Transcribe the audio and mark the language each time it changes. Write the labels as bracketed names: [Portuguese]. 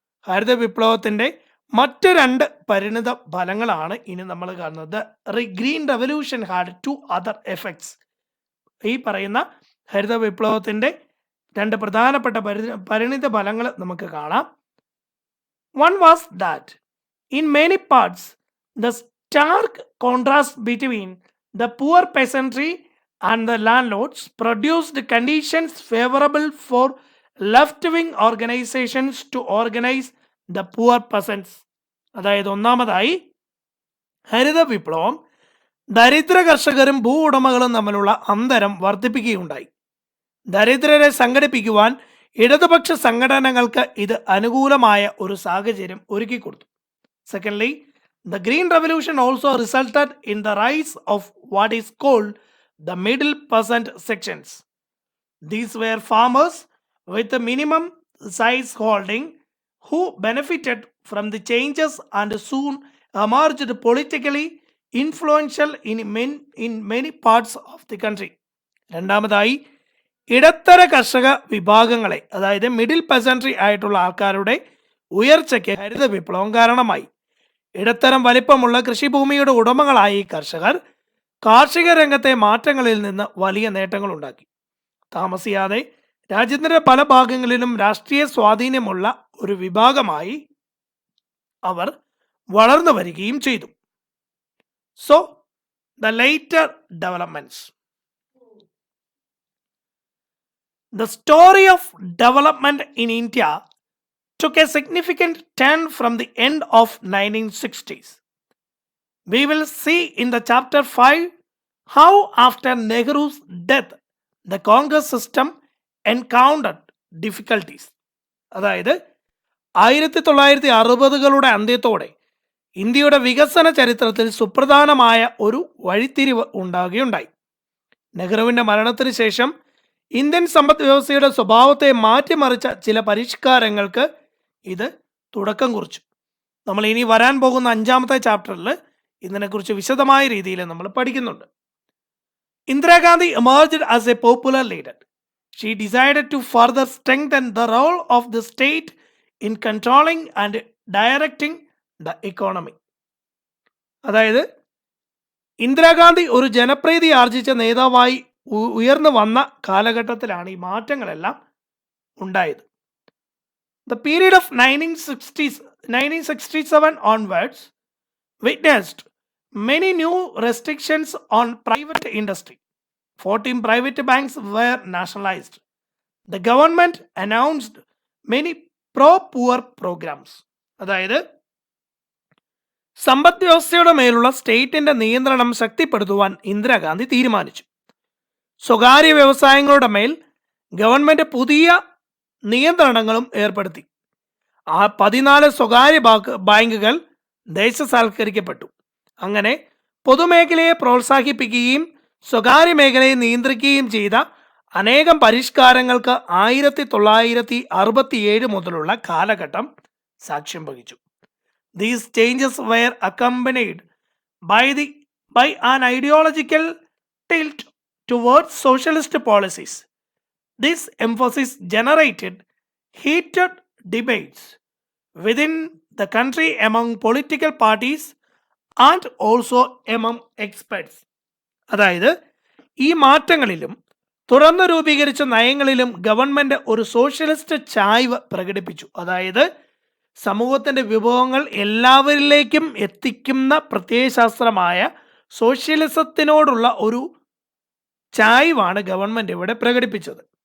[Malayalam] ഹരിത വിപ്ലവത്തിൻ്റെ മറ്റ് രണ്ട് പരിണിത ഫലങ്ങളാണ് ഇനി നമ്മൾ കാണുന്നത്. [English] Green revolution had 2 other effects. [Malayalam] ഈ പറയുന്ന ഹരിത വിപ്ലവത്തിൻ്റെ രണ്ട് പ്രധാനപ്പെട്ട പരിണിത ഫലങ്ങൾ നമുക്ക് കാണാം. [English] One was that in many parts the stark contrast between the poor peasantry and the landlords produced conditions favorable for left-wing organizations to organize the poor peasants. [Malayalam] അതായത് ഒന്നാമതായി ഹരിത വിപ്ലവം ദരിദ്ര കർഷകരും ഭൂ ഉടമകളും തമ്മിലുള്ള അന്തരം വർദ്ധിപ്പിക്കുകയുണ്ടായി. ദരിദ്രരെ സംഘടിപ്പിക്കുവാൻ ഇടതുപക്ഷ സംഘടനകൾക്ക് ഇത് അനുകൂലമായ ഒരു സാഹചര്യം ഒരുക്കിക്കൊടുത്തു. [English] Secondly, the Green Revolution also resulted in the rise of what is called the middle peasant sections. These were farmers with a minimum size holding who benefited from the changes and soon emerged politically influential in many parts of the country. [Malayalam] രണ്ടാമതായി ഇടത്തര കർഷക വിഭാഗങ്ങളെ, അതായത് middle peasantry ആയിട്ടുള്ള ആൾക്കാരുടെ ഉയർച്ചയ്ക്ക് ഹരിത വിപ്ലവം കാരണമായി. ഇടത്തരം വലിപ്പമുള്ള കൃഷിഭൂമിയുടെ ഉടമകളായ ഈ കർഷകർ കാർഷിക രംഗത്തെ മാറ്റങ്ങളിൽ നിന്ന് വലിയ നേട്ടങ്ങൾ ഉണ്ടാക്കി. താമസിയാതെ രാജ്യത്തിന്റെ പല ഭാഗങ്ങളിലും രാഷ്ട്രീയ സ്വാധീനമുള്ള ഒരു വിഭാഗമായി അവർ വളർന്നു വരികയും ചെയ്തു. [English] So the later developments. The story of development in India took a significant turn from the end of 1960s. We will see in the chapter 5 how after Nehru's death the Congress system encountered difficulties. [Malayalam] അതായത് 1960കളുടെ അന്ത്യത്തോടെ ഇന്ത്യയുടെ വികസന ചരിത്രത്തിൽ സുപ്രധാനമായ ഒരു വഴിത്തിരിവ് ഉണ്ടാകുകയുണ്ടായി. നെഹ്റുവിൻ്റെ മരണത്തിന് ശേഷം ഇന്ത്യൻ സമ്പദ് വ്യവസ്ഥയുടെ സ്വഭാവത്തെ മാറ്റിമറിച്ച ചില പരിഷ്കാരങ്ങൾക്ക് ഇത് തുടക്കം കുറിച്ചു. നമ്മൾ ഇനി വരാൻ പോകുന്ന 5ാമത്തെ ചാപ്റ്ററിൽ ഇതിനെക്കുറിച്ച് വിശദമായ രീതിയിൽ നമ്മൾ പഠിക്കുന്നുണ്ട്. [English] Indira Gandhi emerged as a popular leader. She decided to further strengthen the role of the state in controlling and directing the economy. [Malayalam] അതായത് ഇന്ദിരാഗാന്ധി ഒരു ജനപ്രീതി ആർജിച്ച നേതാവായി ഉയർന്നു വന്ന കാലഘട്ടത്തിലാണ് ഈ മാറ്റങ്ങളെല്ലാം ഉണ്ടായത്. [English] The period of 1967 onwards witnessed many new restrictions on private industry. 14 private banks were nationalized. The government announced many pro-poor programs. [Malayalam] അതായത് സമ്പദ് വ്യവസ്ഥയുടെ മേലുള്ള സ്റ്റേറ്റിന്റെ നിയന്ത്രണം ശക്തിപ്പെടുത്തുവാൻ ഇന്ദിരാഗാന്ധി തീരുമാനിച്ചു. സ്വകാര്യ വ്യവസായങ്ങളുടെ മേൽ ഗവൺമെന്റ് പുതിയ നിയന്ത്രണങ്ങളും ഏർപ്പെടുത്തി. 14 സ്വകാര്യ ബാങ്കുകൾ ദേശസാൽക്കരിക്കപ്പെട്ടു. അങ്ങനെ പൊതുമേഖലയെ പ്രോത്സാഹിപ്പിക്കുകയും സ്വകാര്യ മേഖലയെ നിയന്ത്രിക്കുകയും ചെയ്ത അനേകം പരിഷ്കാരങ്ങൾക്ക് 1967 മുതലുള്ള കാലഘട്ടം സാക്ഷ്യം വഹിച്ചു. [English] These changes were accompanied by an ideological tilt towards socialist policies. This emphasis generated heated debates within the country among political parties and also among experts. [Malayalam] അതായത് ഈ മാറ്റങ്ങളിലും തുറന്നു രൂപീകരിച്ച നയങ്ങളിലും ഗവൺമെന്റ് ഒരു സോഷ്യലിസ്റ്റ് ചായ്വ് പ്രകടിപ്പിച്ചു. അതായത് സമൂഹത്തിന്റെ വിഭവങ്ങൾ എല്ലാവരിലേക്കും എത്തിക്കുന്ന പ്രത്യയശാസ്ത്രമായ സോഷ്യലിസത്തിനോടുള്ള ഒരു ചായ്വാണ് ഗവൺമെന്റ് ഇവിടെ പ്രകടിപ്പിച്ചത്.